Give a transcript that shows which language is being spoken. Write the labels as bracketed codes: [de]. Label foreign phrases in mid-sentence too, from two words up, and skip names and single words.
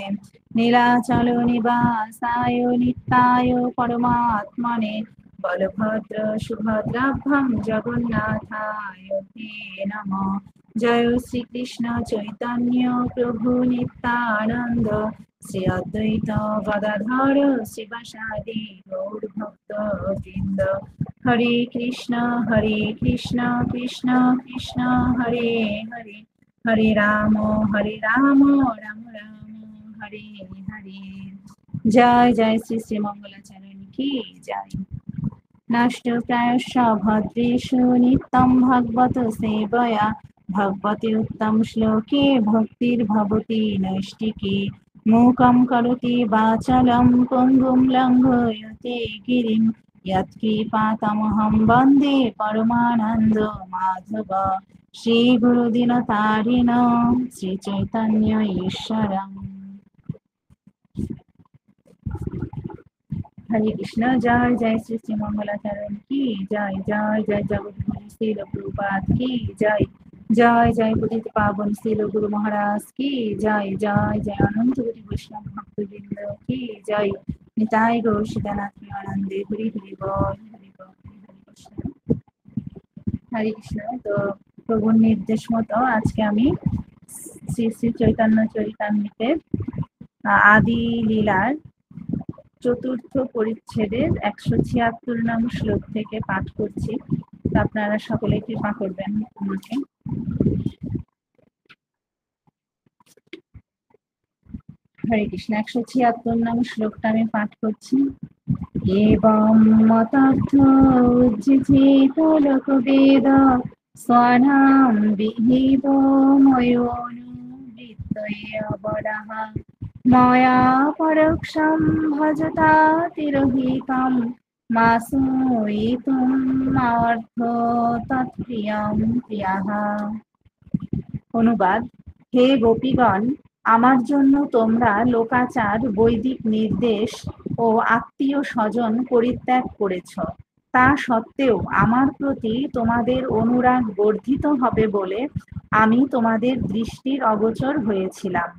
[sa] नीलाचल निवासाय नित्याय परमात्मने बलभद्र सुभद्राभ्यां जगन्नाथाय ते नमः। जय श्री कृष्ण चैतन्य प्रभु नित्यानंद श्री अद्वैत गदाधर शिवासादि गौर भक्त वृंद। हरे कृष्ण कृष्ण कृष्ण हरे हरे हरे राम राम राम हरे हरे। [hi] जय जय श्री श्री मंगलाचरण की जय। [sa] नष्टप्रायश्च भद्रेषु नित्यं भगवत सेवया भगवति उत्तम श्लोके भक्तिर्भवति नैष्टिकी। मूकं करोति वाचालं पङ्गुं लङ्घयते गिरिं यत्कृपातमहं वन्दे परमानन्द माधव। श्रीगुरुदिनतारिण श्रीचैतन्य ईश्वरम्। हरे कृष्ण। [hi] जय जय श्री श्री मंगलाचरण की जय। जय जय जगद्गुरु श्रील प्रभुपाद की जय। जय जय पतित पावन श्रील गुरु महाराज की जय। जय जय अनंत कोटि वैष्णव भक्तवृंद की जय। [sa] निताय गौर सीतानाथ आनंदे हरि हरि बोल हरि बोल हरे कृष्ण। [bn] हरे कृष्ण। তো প্রভুর নির্দেশ মতো আজকে আমি শ্রী শ্রী চৈতন্য চরিতামৃতের আদি লীলার চতুর্থ পরিচ্ছেদের 176 নং শ্লোক থেকে পাঠ করছি। আপনারা সকলে কৃপা করবেন আমাকে। হরে কৃষ্ণ। 176 নং শ্লোকটা আমি পাঠ করছি। [sa] एवं मतर्थ उज्जित लोकवेद स्वानां विहितो मयोनुवृत्तये अवरः मया परोक्षं भजता तिरोहितं मासूयितुमर्थ तत्प्रियं प्रियः। [bn] অনুবাদ। হে গোপীগণ, আমার জন্য তোমরা লোকাচার, বৈদিক নির্দেশ ও আত্মীয় স্বজন পরিত্যাগ করেছ। তা সত্ত্বেও আমার প্রতি তোমাদের অনুরাগ বর্ধিত হবে বলে আমি তোমাদের দৃষ্টির অগোচর হয়েছিলাম।